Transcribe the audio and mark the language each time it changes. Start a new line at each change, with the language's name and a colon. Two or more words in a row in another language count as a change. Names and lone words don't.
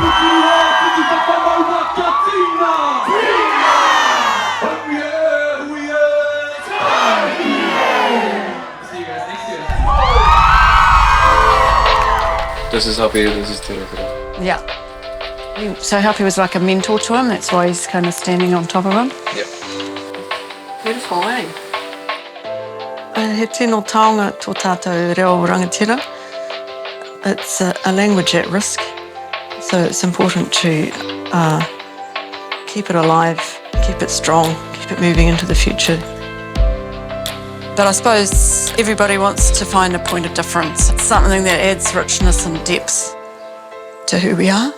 English: This is Happy, this is Tira. Yeah. So Happy was like a mentor to him, that's why he's kind of standing on top of him. Yep. Beautiful, eh?
Māori: He tino taonga tō tātou reo rangatira.
English: It's a language at risk, so it's important to keep it alive, keep it strong, keep it moving into the future. But I suppose everybody wants to find a point of difference. It's something that adds richness and depth to who we are.